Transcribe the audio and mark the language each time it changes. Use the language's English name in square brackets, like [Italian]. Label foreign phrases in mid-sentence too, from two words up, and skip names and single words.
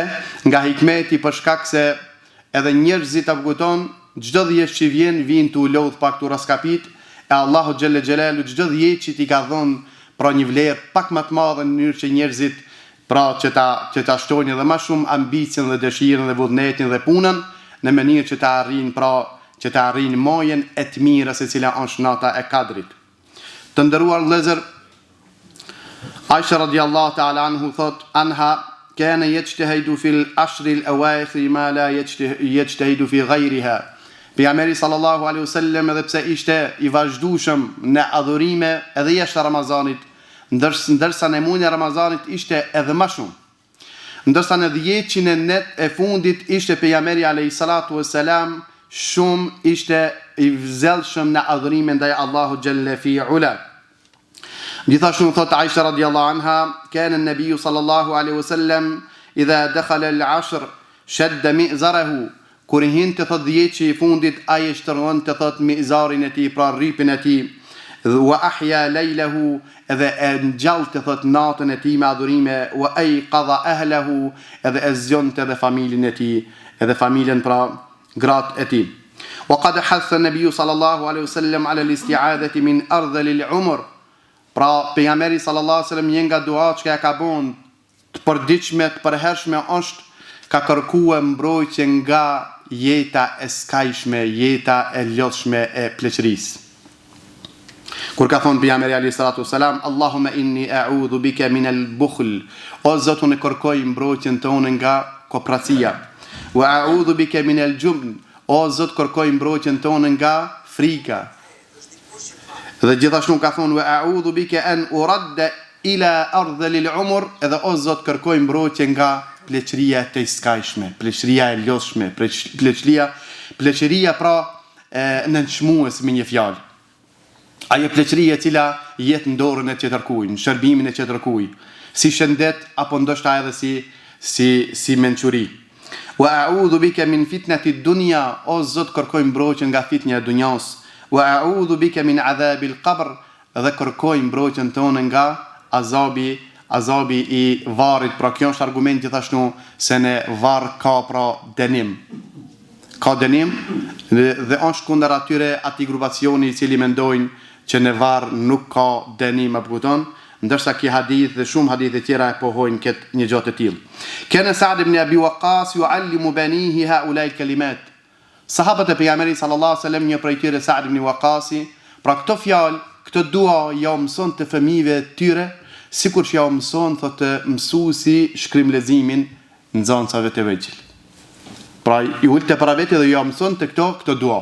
[Albanian] Nga hikmeti, për shkak se edhe njerëzit apo kupton, çdo 10 që vjen tu lodh pak tu raskapit, e Allahu [Arabic] جل جلاله [Albanian] çdo 10 që ti ka dhënë pra një vlerë pak më të madhe në mënyrë që njerëzit pra që ta shtojnë edhe më shumë ambicien dhe dëshirën dhe vullnetin dhe punën në mënyrë që ta arrijnë mojen e të mirës e cila është nata e Kadrit. Të nderuar vëllezër, [Arabic] عائشة رضي الله تعالى عنها كان يجتهد في العشر الأواخر ما لا يجتهد في غيرها. [Albanian] Pejgamberi [Arabic] صلى الله عليه وسلم [Albanian] edhe pse ishte i vazhdueshëm në adhurime edhe jashtë Ramazanit, ndërsa në muajin e Ramazanit ishte edhe më shumë. Ndërsa në 10 net e fundit ishte pejgamberi [Arabic] عليه الصلاة والسلام [Albanian] shumë ishte i vëzellshëm në adhurime ndaj Allahu [Arabic] جل في علاه. [Albanian] Gjithashtu thot [Arabic] عائشة رضي الله عنها كان النبي صلى الله عليه وسلم إذا دخل العشر شد مئزره, [Albanian] kur i hinte thot 10 që i fundit ai e shtërron të thot mi'zarin e tij, pra rripin e tij, [Arabic] وأحيا ليله, [Albanian] edhe e ngjallte thot natën e tij me adhurime, [Arabic] وأيقظ أهله, [Albanian] edhe e zgjonte edhe familjen e tij, edhe familjen pra gratë e tij. [Arabic] وقد حث النبي صلى الله عليه وسلم على الاستعاذة من أرذل العمر, [Albanian] pra pejgamberi [Arabic] صلى الله عليه وسلم [Albanian] një nga duat që ka bën të përditshme, të përhershme është ka kërkuar mbrojtje nga jeta e skajshme, jeta e lodhshme e pleqërisë. Kur ka thonë pejgamberi [Arabic] عليه الصلاة والسلام اللهم إني أعوذ بك من البخل, [Albanian] o Zot unë kërkoj mbrojtjen tonë nga kopracia, [Arabic] وأعوذ بك من الجبن, [Albanian] o Zot kërkoj mbrojtjen tonë nga frika. Dhe gjithashtu ka thonë [Arabic] وأعوذ بك أن أرد إلى أرذل العمر, [Albanian] edhe o Zot kërkoj mbrojtje nga pleqëria të skajshme, pleqëria e lodhshme, pleqëria pra nënçmues me një fjalë. Ajo pleqëri e cila jetë në dorën e tjetërkujt, në shërbimin e tjetërkujt, si shëndet apo ndoshta edhe si mençuri. [Arabic] وأعوذ بك من فتنة الدنيا, [Albanian] o Zot kërkoj mbrojtje nga fitnja e dunjas. [Arabic] وأعوذ بك من عذاب القبر, [Albanian] dhe kërkoj mbrojtjen tonë nga azabi i varrit. Pra kjo është argument gjithashtu se në varr ka pra dënim. Ka dënim dhe është kundër atij grupacioni i cili mendojnë që në varr nuk ka dënim, apo kupton? Ndërsa ki hadith dhe shumë hadithe tjera e pohojnë këtë një gjatë të tillë. [Arabic] كان سعد بن أبي وقاص يعلم بنيه هؤلاء الكلمات. [Albanian] Sahabët e pejgamberit [Arabic] صلى الله عليه وسلم, [Albanian] një prej tyre Sa'd ibn Waqqasi, pra këto fjalë, këtë dua ja mëson të fëmijëve të tyre, sikur që ja mëson thotë mësuesi shkrimlezimin në nxënësave të vegjël. Pra i ulte para vetë dhe ja mëson të këto dua.